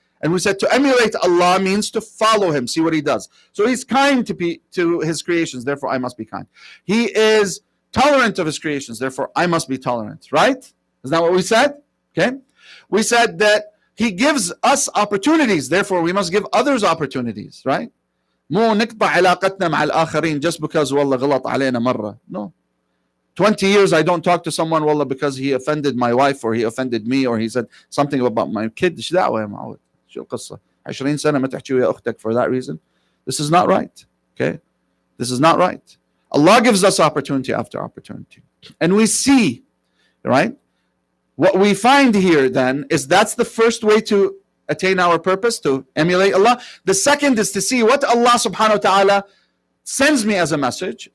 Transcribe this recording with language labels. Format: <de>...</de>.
<en>And we said to emulate Allah means to follow Him, see what He does. So He's kind to His creations, therefore I must be kind. He is tolerant of His creations, therefore I must be tolerant, right? Is that what we said? Okay. We said that He gives us opportunities, therefore we must give others opportunities, right?</en> <ar>مو نقطع علاقتنا مع الآخرين</ar> <en>just because</en> <ar>والله غلط علينا مرة.</ar> <en>No. 20 years I don't talk to someone والله because he offended my wife or he offended me or he said something about my kid.</en> <ar>ايش دعوة يا معود؟ شو القصة؟ 20 سنة ما تحكي ويا أختك</ar> <en>for that reason. This is not right. Okay? This is not right. Allah gives us opportunity after opportunity. And we see, right? What we find here then is that's the first way to attain our purpose, to emulate Allah. The second is to see what Allah subhanahu wa ta'ala sends me as a message.</en>